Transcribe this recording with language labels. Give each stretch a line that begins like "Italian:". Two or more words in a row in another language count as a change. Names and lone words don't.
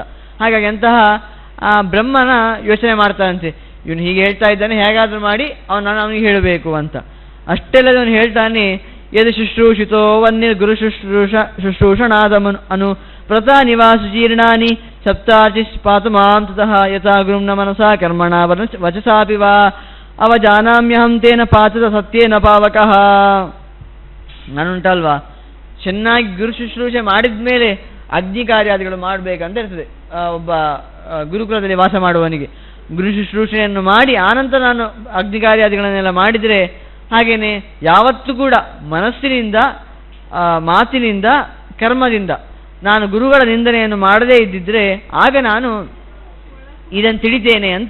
Kannada: ಹಾಗಾಗಿ ಅಂತಹ ಆ ಬ್ರಹ್ಮನ ಯೋಚನೆ ಮಾಡ್ತಾನಂತೆ, ಇವನು ಹೀಗೆ ಹೇಳ್ತಾ ಇದ್ದಾನೆ, ಹೇಗಾದರೂ ಮಾಡಿ ನಾನು ಅವನಿಗೆ ಹೇಳಬೇಕು ಅಂತ. ಅಷ್ಟೆಲ್ಲದವನು ಹೇಳ್ತಾನೆ,
Sanskrit: ಯದು ಶುಶ್ರೂಷಿತೋ ವನ್ಯ ಗುರು ಶುಶ್ರೂಷಣಾದ ಅನು ಪ್ರತಾ ನಿವಾಸ ಜೀರ್ಣಾನಿ ಸಪ್ತಾರ್ಚಿ ಪಾತು ಮಾಂ ತತಃ ಯಥಾ ಗುರುಂ ನ ಮನಸಾ ಕರ್ಮಣ ವಚಸಾಪಿ ವಾ ಅವಜಾನಾಮ್ಯಹಂ ತೇನ ಪಾತದ ಸತ್ಯೇನ ಪಾವಕಃ.
Kannada: ನಾನುಂಟಲ್ವಾ, ಚೆನ್ನಾಗಿ ಗುರು ಶುಶ್ರೂಷೆ ಮಾಡಿದ ಮೇಲೆ ಅಗ್ನಿ ಕಾರ್ಯಾದಿಗಳು ಮಾಡಬೇಕಂತ ಇರ್ತದೆ. ಒಬ್ಬ ಗುರುಕುಲದಲ್ಲಿ ವಾಸ ಮಾಡುವವನಿಗೆ ಗುರು ಶುಶ್ರೂಷೆಯನ್ನು ಮಾಡಿ ಆನಂತರ ನಾನು ಅಗ್ನಿ ಕಾರ್ಯಾದಿಗಳನ್ನೆಲ್ಲ ಮಾಡಿದರೆ, ಹಾಗೆಯೇ ಯಾವತ್ತೂ ಕೂಡ ಮನಸ್ಸಿನಿಂದ, ಮಾತಿನಿಂದ, ಕರ್ಮದಿಂದ ನಾನು ಗುರುಗಳ ನಿಂದನೆಯನ್ನು ಮಾಡದೇ ಇದ್ದಿದ್ದರೆ ಆಗ ನಾನು ಇದನ್ನು ತಿಳಿತೇನೆ ಅಂತ.